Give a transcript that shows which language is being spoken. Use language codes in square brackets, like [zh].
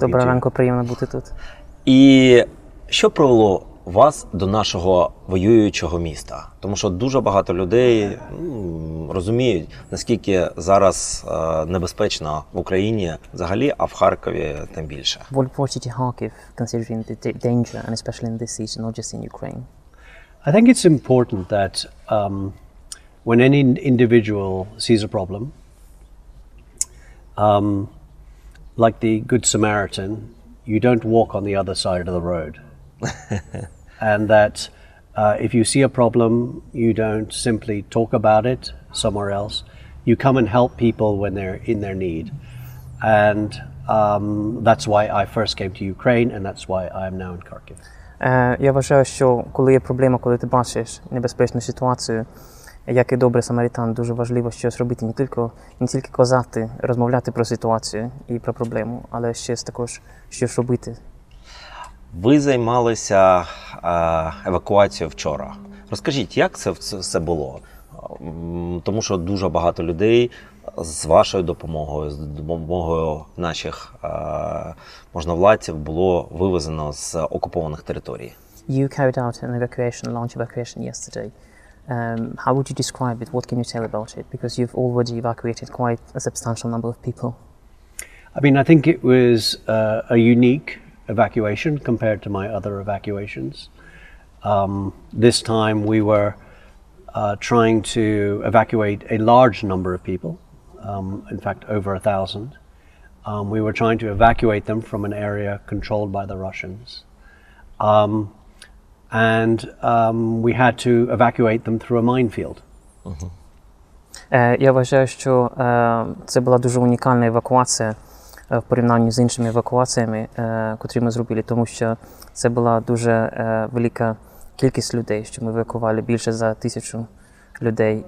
[uk] Доброго ранку, приємно бути тут. І що привело вас до нашого воюючого міста? Тому що дуже багато людей розуміють, наскільки зараз небезпечно в Україні взагалі, а в Харкові тим більше. [en] What brought you to Kharkiv, considering the danger, and especially in this season, not just in Ukraine? I think it's important that when any individual sees a problem, like the Good Samaritan, you don't walk on the other side of the road. And that if you see a problem, you don't simply talk about it somewhere else. You come and help people when they're in their need. And that's why I first came to Ukraine, and that's why I am now in Kharkiv. [uk] Я вважаю, що коли є проблема, коли ти бачиш небезпечну ситуацію, як і добрий самаритан, дуже важливо щось робити, не тільки казати, розмовляти про ситуацію і про проблему, але ще також щось робити. Ви займалися евакуацією вчора. Розкажіть, як це все було? Тому що дуже багато людей з вашою допомогою, з допомогою наших можновладців було вивезено з окупованих територій. [en] You carried out an evacuation, a launch evacuation yesterday. How would you describe it? What can you tell about it? Because you've already evacuated quite a substantial number of people. I mean, I think it was a unique evacuation compared to my other evacuations. This time we were trying to evacuate a large number of people, in fact over 1,000. We were trying to evacuate them from an area controlled by the Russians. And we had to evacuate them through a minefield. [uk] Я вважаю, що це була дуже унікальна евакуація в порівнянні з іншими евакуаціями, котрі ми зробили, тому що це була дуже велика кількість людей, що ми евакували більше за 1000 людей.